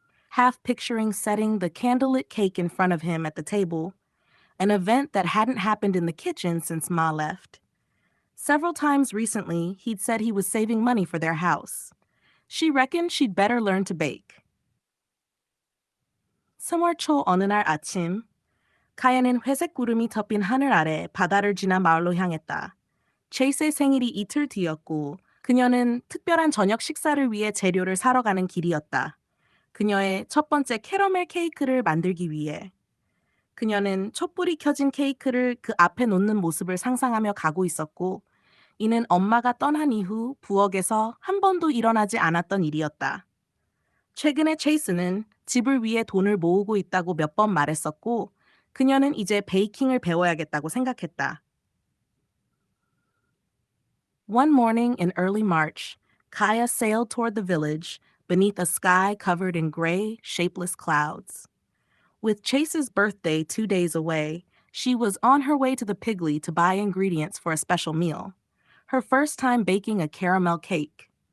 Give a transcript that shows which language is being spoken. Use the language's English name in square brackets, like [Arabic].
[English] Half picturing setting the candlelit cake in front of him at the table, an event that hadn't happened in the kitchen since Ma left. Several times recently, he'd said he was saving money for their house. She reckoned she'd better learn to bake. [Korean] 3월 초 어느 날 아침, 카야는 회색 구름이 덮인 하늘 아래 바다를 지나 마을로 향했다. 체이스의 생일이 이틀 뒤였고 그녀는 특별한 저녁 식사를 위해 재료를 사러 가는 길이었다. 그녀의 첫 번째 캐러멜 케이크를 만들기 위해. 그녀는 촛불이 켜진 케이크를 그 앞에 놓는 모습을 상상하며 가고 있었고 이는 엄마가 떠난 이후 부엌에서 한 번도 일어나지 않았던 일이었다. 최근에 체이스는 집을 위해 돈을 모으고 있다고 몇 번 말했었고 그녀는 이제 베이킹을 배워야겠다고 생각했다. [English] One morning in early March, Kaya sailed toward the village beneath a sky covered in gray, shapeless clouds. With Chase's birthday 2 days away, she was on her way to the Piggly to buy ingredients for a special meal, her first time baking a caramel cake.